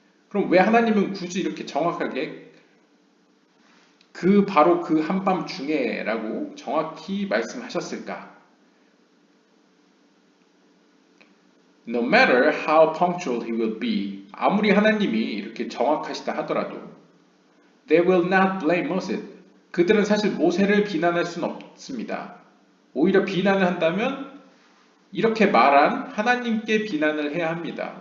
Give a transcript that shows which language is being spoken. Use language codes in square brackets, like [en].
[ko] 그럼 왜 하나님은 굳이 이렇게 정확하게 바로 그 한밤중에 라고 정확히 말씀하셨을까? [en] No matter how punctual he will be, [ko] 아무리 하나님이 이렇게 정확하시다 하더라도 [en] They will not blame Moses. [ko] 그들은 사실 모세를 비난할 수는 없습니다. 오히려 비난을 한다면 이렇게 말한 하나님께 비난을 해야 합니다.